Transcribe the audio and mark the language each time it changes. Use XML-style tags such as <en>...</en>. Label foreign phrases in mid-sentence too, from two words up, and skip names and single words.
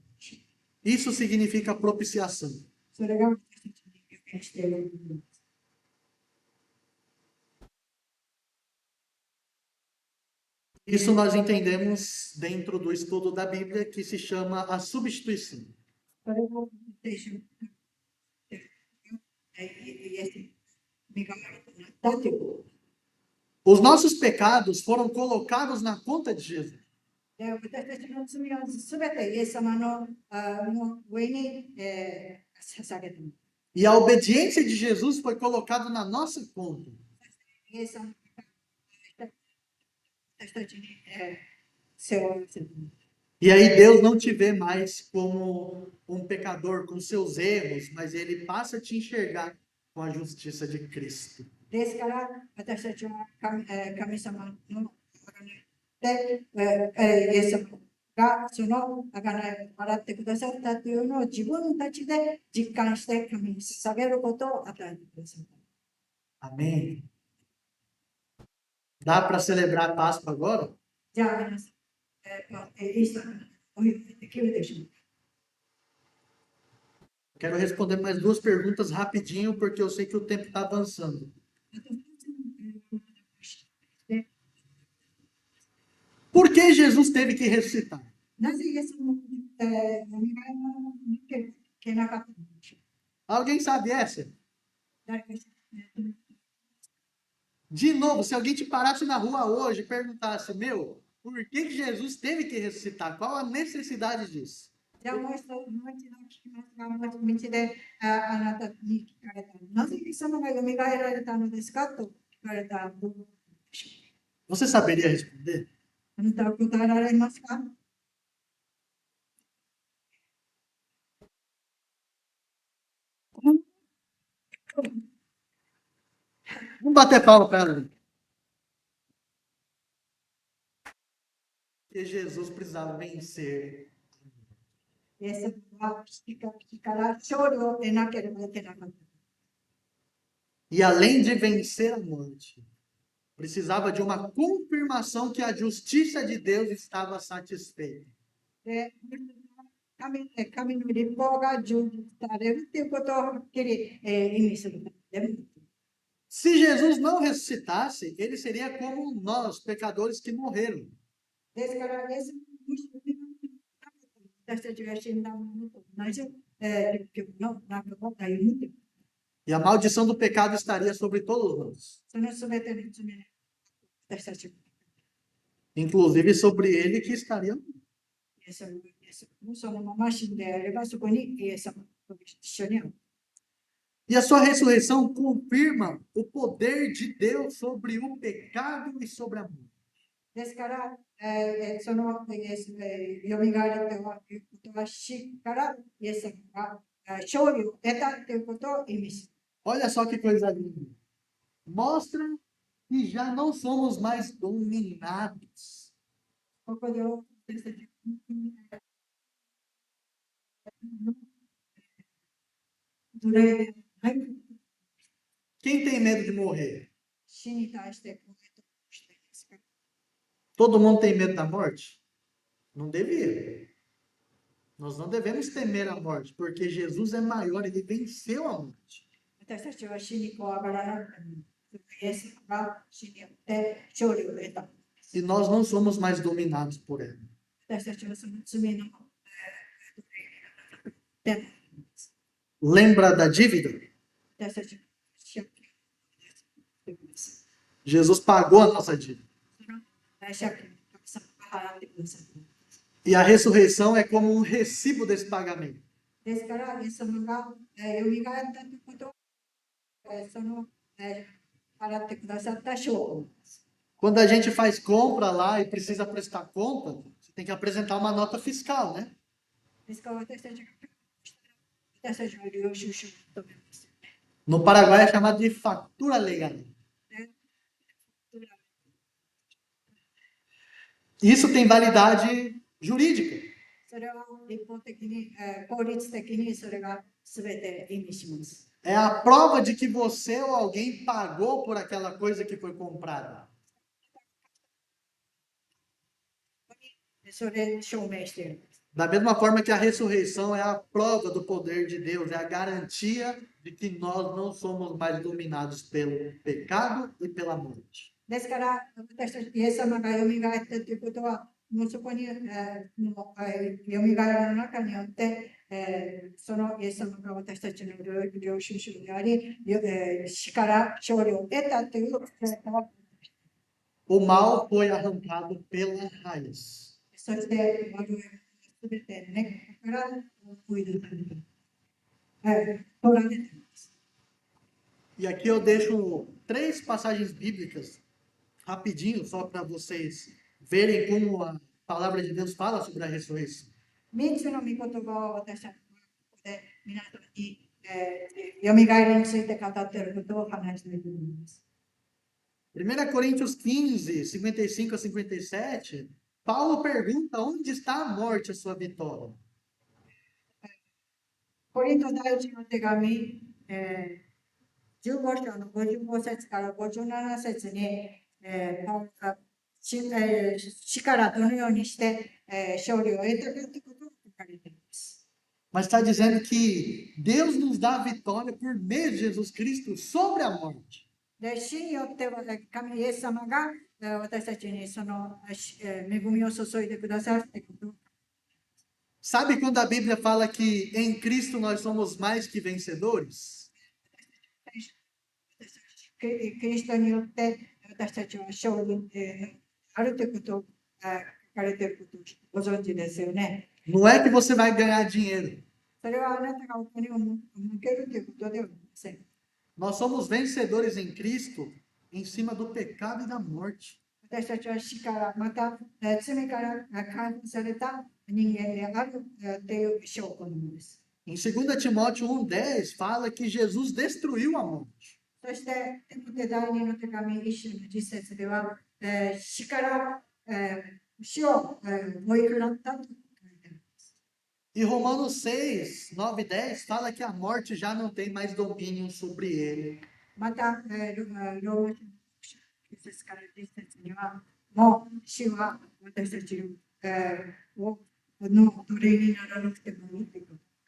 <pt>Isso significa propiciação.</pt> <ja>それが私たちに予言している部分です。</ja> <pt>Isso nós entendemos dentro do estudo da Bíblia, que se chama a substituição.</pt> <ja>それを聖書にイエス身代わりとなったということ。</ja> <pt>Os nossos pecados foram colocados na conta de Jesus.</pt> <ja>で私たちの罪をすべてイエス様の上に捧げています。</ja> <pt>E a obediência de Jesus foi colocada na nossa conta.</pt> <ja>イエス様が私たちに背負わせています。</ja> <pt>E aí Deus não te vê mais como um pecador com seus erros, mas ele passa a te enxergar com a justiça de Cristo.</pt> <ja>ですから私たちは神様ので、イエス様がその贖いを払ってくださったというのを自分たちで実感して神に捧げることを与えてください。</ja> <pt>Amém? Dá para celebrar a Páscoa agora?</pt> <ja>じゃあ皆さん、イースターのお祝いできるでしょうか。</ja> <pt>Quero responder mais duas perguntas rapidinho, porque eu sei que o tempo está avançando. Por que Jesus teve que ressuscitar? なぜイエス様のお願いを抜けなかったのでしょう。 Alguém sabe essa?</pt> <ja>誰か知ってる？</ja> <pt>De novo, se alguém te parasse na rua hoje e perguntasse, meu, por que Jesus teve que ressuscitar? Qual a necessidade disso?</pt> <ja>じゃあもう一度聞きますが、道であなたに聞かれた。なぜイエス様が蘇られたのですかと聞かれた。どうでしょ</ja> <pt>Você saberia responder?</pt> <ja>う。あなたは答えられますか？</ja> <pt>Vamos bater palma para ela. Porque Jesus precisava vencer.</pt> <ja>イエス様は死から勝利を得なければいけなかった。</ja> <pt>E além de vencer a morte, precisava de uma confirmação que a justiça de Deus estava satisfeita.</pt> <ja>で、神の立法が成就されるということをはっきり意味するためでも。</ja> <pt>Se Jesus não ressuscitasse, ele seria como nós, pecadores que morreram.</pt> <ja>ですから、イエス様もし私たちが死んだものと同じ立教の中を歩むという。</ja> <pt>E a maldição do pecado estaria sobre todos nós.</pt> <ja>そのすべての罪で私たちが</ja> <pt>Inclusive sobre ele que estaria.</pt> <ja>イエス様もそのまま死んであれば、そこにイエス様と一緒にある。</ja> <pt>E a sua ressurreição confirma o poder de Deus sobre o pecado e sobre a morte.</pt> <ja>ですから、そのイエスよみがえるということは死からイエス様が勝利を得たということを意味する。</ja> <pt>Olha só que coisa linda. Mostra que já não somos mais dominados.</pt> <ja>ここで私たち奴隷はい</ja> <pt>Quem tem medo de morrer?</pt> <ja>死に対してコメントしていますか？</ja> <pt>Todo mundo tem medo da morte? Não devia. Nós não devemos temer a morte, porque Jesus é maior, ele venceu a morte.</pt> <ja>私たちは死に怖がらなくても、イエスが死によって勝利を得た。</ja> <pt>E nós não somos mais dominados por ela.</pt> <ja>私たちはその罪ので</ja> <pt>Lembra da dívida?</pt> <ja>私たちの借金</ja> <pt>Jesus pagou a nossa dívida.</pt> <ja>借金をたくさん払ってください。</ja> <pt>E a ressurreição é como um recibo desse pagamento.</pt> <ja>ですから、イエス様が、よみがえったということを、その、払ってくださった証拠です。</ja> <pt>Quando a gente faz compra lá e precisa prestar conta, você tem que apresentar uma nota fiscal, né?</pt> <ja>ですから、私たちの領収書を求めますよ</ja> <pt>No Paraguai é chamado de fatura legal.</pt> <ja>ね。</ja> <pt>Isso tem validade jurídica.</pt> <ja>それは一方的に、法律的にそれが全て意味します。</ja> <pt>É a prova de que você ou alguém pagou por aquela coisa que foi comprada.</pt> <ja>それ証明しているんです。</ja> <pt>Da mesma forma que a ressurreição é a prova do poder de Deus, é a garantia de que nós não somos mais dominados pelo pecado e pela morte.</pt> <ja>ですから、私たち、イエス様がよみがえったということは、もうそこに、よみがえりの中によって、そのイエス様が私たちの領収書であり、死から勝利を得たという、</ja> <pt>O mal foi arrancado pela raiz.</pt> <ja>そして悪いすべて根っこから追い出された。取られています。</ja> <pt>E aqui eu deixo 3 passagens bíblicas rapidinho, só para vocês verem como a palavra de Deus fala sobre a ressurreição.</pt> <ja>3 つの御言葉を私たちはここで皆さんに、よみがえりについて語っていることを話したいと思います。</ja> <pt>1 Coríntios 15, 55 a 57, Paulo pergunta onde está a morte, a sua vitória.</pt> <ja>コリント第一の手紙、15章の55節から57節に、パウロが死からどのようにして、勝利を得たかということが書かれています。</ja> <pt>Mas está dizendo que Deus nos dá a vitória por meio de Jesus Cristo sobre a morte.</pt> <ja>で、死によっては神イエス様が私たちにその恵みを注いでくださるということを</ja> <pt>Sabe quando a Bíblia fala que em Cristo nós somos mais que vencedores?</pt> <ja>キリストによって私たちは勝利、あるということを書かれていることをご存知ですよね。</ja> <pt>Não é que você vai ganhar dinheiro.</pt> <ja>それはあなたがお金を向けるということではありません。</ja> <pt>Nós somos vencedores em Cristo em cima do pecado e da morte.</pt> <ja>私たちは死からまた罪から解放された人間であるという証拠なのです。</ja> <pt>Em 2 Timóteo 1,10 fala que Jesus destruiu a morte.</pt> <ja>そしてテモテ第2の手紙1章の10節では、死から、死を、追い払ったと書いてあります。</ja> <pt>E Romanos 6, 9 e 10 fala que a morte já não tem mais domínio sobre ele.</pt> <ja>また、ローマ書の9節から10節には、もう死は私たちの、の奴隷にならなくてもいいということ。</ja>